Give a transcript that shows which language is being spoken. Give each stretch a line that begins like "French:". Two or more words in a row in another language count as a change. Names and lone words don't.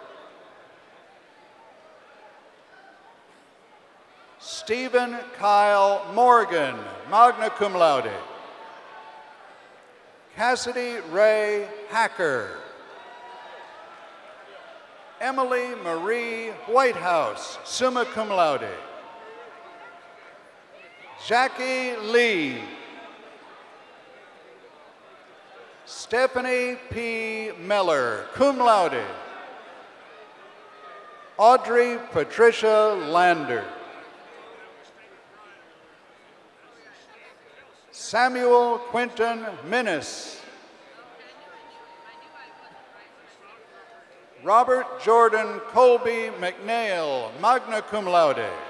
English: Stephen Kyle Morgan,
Latin: magna cum laude.
English: Cassidy Ray Hacker. Emily Marie Whitehouse,
Latin: summa cum laude.
English: Jackie Lee. Stephanie P. Miller,
Latin: cum laude.
English: Audrey Patricia Lander. Samuel Quinton Minnis. Robert Jordan Colby McNeil,
Latin: magna cum laude.